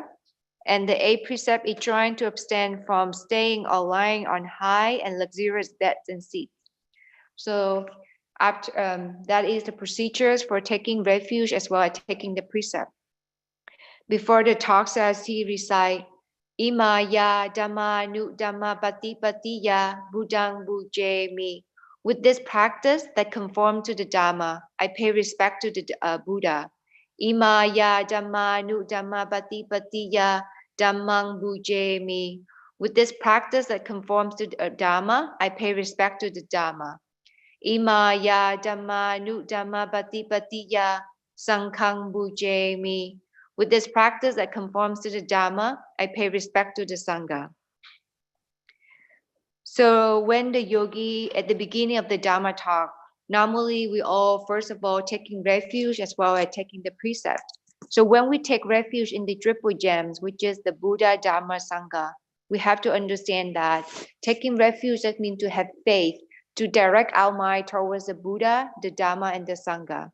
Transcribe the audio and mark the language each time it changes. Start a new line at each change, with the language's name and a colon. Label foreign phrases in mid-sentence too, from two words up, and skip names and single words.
English: And the eighth precept is trying to abstain from staying or lying on high and luxurious beds and seats. So after that is the procedures for taking refuge as well as taking the precept. Before the talk says he recite
Pali: Imaya Dhamma Nu Dhamma Pati Pati Ya Budang Buje Mi.
English: With this practice that conform to the Dhamma, I pay respect to the Buddha.
Pali: Imaya Dhamma Nu Dhamma Pati Pati Ya Dhammang Buje Mi.
English: With this practice that conforms to the Dhamma, I pay respect to the Dhamma.
Pali: Imaya Dhamma Nu Dhamma Pati Pati Ya Sanghang Buje Mi.
English: With this practice that conforms to the Dhamma, I pay respect to the Sangha. So when the yogi, at the beginning of the Dhamma talk, normally we all, first of all, taking refuge as well as taking the precept. So when we take refuge in the triple gems, which is the Buddha, Dhamma, Sangha, we have to understand that taking refuge, that means to have faith, to direct our mind towards the Buddha, the Dhamma, and the Sangha.